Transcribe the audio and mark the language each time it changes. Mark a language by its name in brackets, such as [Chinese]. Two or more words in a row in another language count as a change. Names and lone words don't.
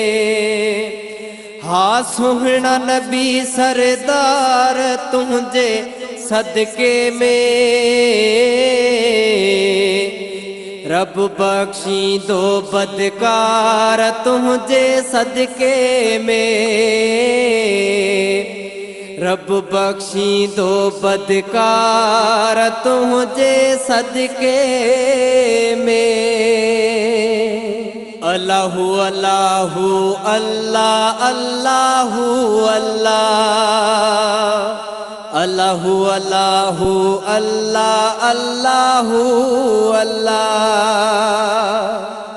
[Sindhi] हा सुहिणा नबी सरदार तुंहिंजे सदके में, रब बख्शींदो बदकार तुंहिंजे सदके में, रब बख्शींदो बदकार तुंहिंजे सदके में। [Arabic] الله الله الله الله الله الله الله الله الله الله.